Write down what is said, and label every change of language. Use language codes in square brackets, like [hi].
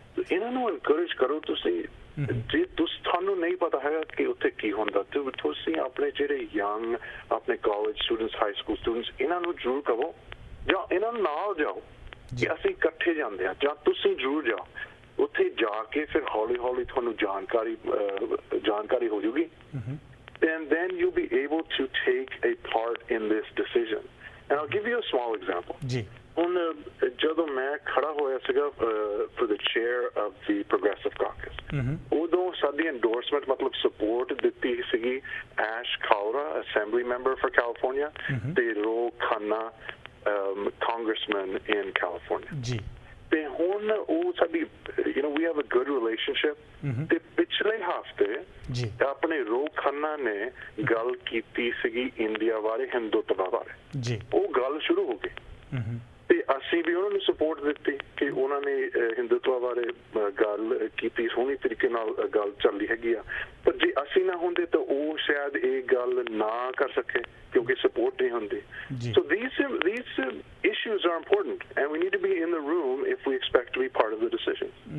[pa] ਇਹਨਾਂ ਨੂੰ ਇਨਕਰੇਜ ਕਰੋ ਤੁਸੀਂ ਜੇ ਤੁਹਾਨੂੰ ਨਹੀਂ ਪਤਾ ਹੈਗਾ ਕਿ ਉੱਥੇ ਕੀ ਹੁੰਦਾ ਤੇ ਤੁਸੀਂ ਆਪਣੇ ਜਿਹੜੇ ਯੰਗ ਆਪਣੇ college students high school students ਇਹਨਾਂ ਨੂੰ ਜ਼ਰੂਰ ਕਹੋ ਜਾਂ ਇਹਨਾਂ ਨਾਲ ਜਾਓ ਕਿ ਅਸੀਂ ਇਕੱਠੇ ਜਾਂਦੇ ਹਾਂ ਜਾਂ ਤੁਸੀਂ ਜ਼ਰੂਰ ਜਾਓ ਉੱਥੇ ਜਾ ਕੇ ਫਿਰ ਹੌਲੀ ਹੌਲੀ ਤੁਹਾਨੂੰ ਜਾਣਕਾਰੀ ਹੋ ਜੂਗੀ [en] and then you'll be able to take a part in this decision. And I'll give you a small example. [pa] ਜੀ ਹੁਣ ਜਦੋਂ ਮੈਂ ਖੜਾ ਹੋਇਆ ਸੀਗਾ [en] for the chair of the Progressive Caucus [pa] ਉਦੋਂ ਸਾਡੀ endorsement ਮਤਲਬ support ਦਿੱਤੀ ਸੀਗੀ ਐਸ਼ ਖਾਲਰਾ [en] assembly member for California [pa] ਤੇ ਰੋ ਖੰਨਾ [en] congressman in California. [pa] ਜੀ ਤੇ ਹੁਣ ਉਹ ਸਾਡੀ [en] we have a good relationship [pa] ਤੇ ਪਿਛਲੇ ਹਫਤੇ ਜੀ ਆਪਣੇ ਰੋ ਖੰਨਾ ਨੇ ਗੱਲ ਕੀਤੀ ਸੀਗੀ ਇੰਡੀਆ ਬਾਰੇ ਹਿੰਦੂਤਵਾ ਬਾਰੇ ਜੀ ਉਹ ਗੱਲ ਸ਼ੁਰੂ ਹੋ ਗਈ ਤੇ ਅਸੀਂ ਵੀ ਉਹਨਾਂ ਨੂੰ ਸਪੋਰਟ ਦਿੱਤੀ ਕਿ ਉਹਨਾਂ ਨੇ ਹਿੰਦੂਤਵਾ ਬਾਰੇ ਗੱਲ ਕੀਤੀ ਸੋਹਣੀ ਤਰੀਕੇ ਨਾਲ ਗੱਲ ਚੱਲੀ ਹੈਗੀ ਆ ਪਰ ਜੇ ਅਸੀਂ ਨਾ ਹੁੰਦੇ ਤਾਂ ਉਹ ਸ਼ਾਇਦ ਇਹ ਗੱਲ ਨਾ ਕਰ ਸਕੇ ਕਿਉਂਕਿ ਸਪੋਰਟ ਨਹੀਂ ਹੁੰਦੀ [en] so these issues are important and we need to be in the room if we expect to be part of the decision.